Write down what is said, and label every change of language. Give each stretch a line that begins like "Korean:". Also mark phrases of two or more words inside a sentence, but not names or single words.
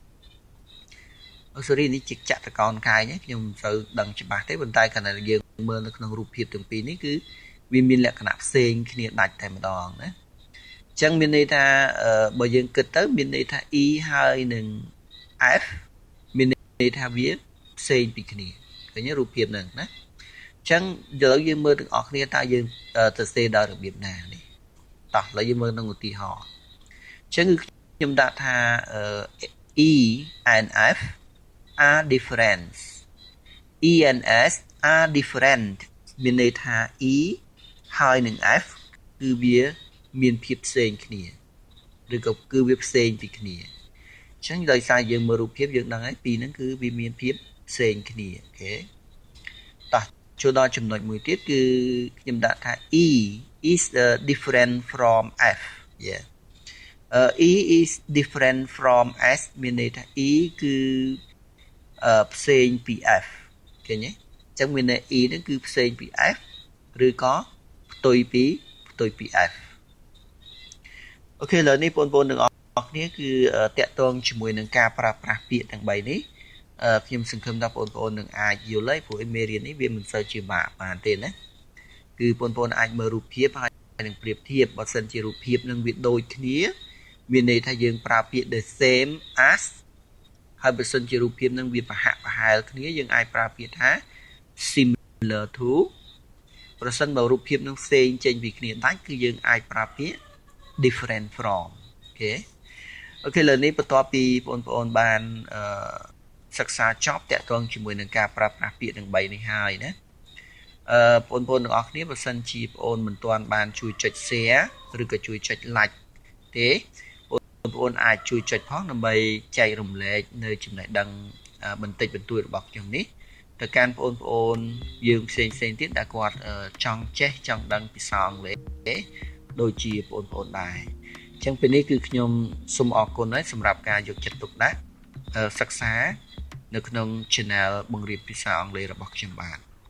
Khmer: sorry នេះជាចតុកោណកែងខ្ញុំមិនសូវដឹងច្បាស់ទេប៉ុន្តែគ្រាន់តែយើងមើលនៅក្នុងរូបភាពទាំងពីរនេះគឺវាមានលក្ខណៈផ្សេងគ្នាដាច់តែម្ដងណាអញ្ចឹងមានន័យថាបើយើងគិតទៅមានន័យថា E ហើយនឹង F មានន័យថាវាផ្សេងពីគ្នាឃើញរូបភាពហ្នឹងណាអញ្ចឹងឥឡូវយើងមើលទាំងអស់គ្នាតើយើងទៅសេដល់របៀបណានេះតោះឥឡូវយើងមើលក្នុងឧទាហរណ៍អញ្ចឹងគឺខ្ញុំដាក់ថា
English: E and F are different E and S are different
Khmer: មានន័យថា E ហើយនឹង F គឺ វាមានភាពផ្សេងគ្នាឬក៏គឺវាផ្សេងពីគ្នាអញ្ចឹងដោយសារយើងមើលរូបភាពយើងដឹងហើយពីរហ្នឹងគឺវាមានភាពផ្សេងគ្នាអូខេតោះចូលដល់ចំណុចមួយទៀតគឺខ្ញុំដាក់ថា
English: E is different from F yeah E is different from S
Khmer: មានន័យថា E គឺ ផ្សេងពី F ឃើញទេអញ្ចឹងមានន័យ E ហ្នឹងគឺផ្សេងពី F ឬក៏ផ្ទុយពី F អូខេឥឡូវនេះបងប្អូនទាំងអស់គ្នាគឺតាក់ទងជាមួយនឹងការប្រើប្រាស់ពាក្យទាំង3នេះខ្ញុំសង្ឃឹមថាបងប្អូននឹងអាចយល់ហើយព្រោះមេរៀននេះវាមិនសូវជាបាក់បាន ទេណាគឺបងប្អូនអាចមើលរូបភាពហើយនឹងប្រៀបធៀបបើសិនជារូបភាពនឹងវាដូចគ្នាមានន័យថាយើងប្រើពាក្យ
English: the same as
Khmer: ហើយបើសិនជារូបភាពនឹងវាប្រហាក់ប្រហែលគ្នាយើង អាចប្រើពាក្យថា
English: similar to
Khmer: ប្រសិនបើរូបភាពនឹងផ្សេងចេញពីគ្នាដាច់គឺយើងអាចប្រើពាក្យ
English: different from
Khmer: អូខេឥឡូវនេះបន្ទាប់ពីបងប្អូន បានសិក្សាចប់តាក់ទងជាមួយនឹងការប្រើប្រាស់ពាក្យទាំង3នេះហើយណាបងប្អូនទាំងអស់គ្នាបើ សិនជាបងប្អូនមិនទាន់បានជួយចុច share ឬក៏ជួយចុច like ទេបងប្អូនអាចជួយចុចផងដើម្បីចែករំលែកនៅចំណេះដឹងបន្តិចបន្តួចរបស់ខ្ញុំនេះទៅកាន់បងប្អូនយើងផ្សេងទៀតដែលគាត់ចង់ចេះចង់ដឹងភាសាអង់គ្លេសដូចជាបងប្អូនដែរអញ្ចឹងពេលនេះគឺខ្ញុំសូមអរគុណហើយសម្រាប់ការយកចិត្តទុកដាក់សិក្សានៅក្នុង channel បង្រៀនភាសាអង់គ្លេសរបស់ខ្ញុំបាទ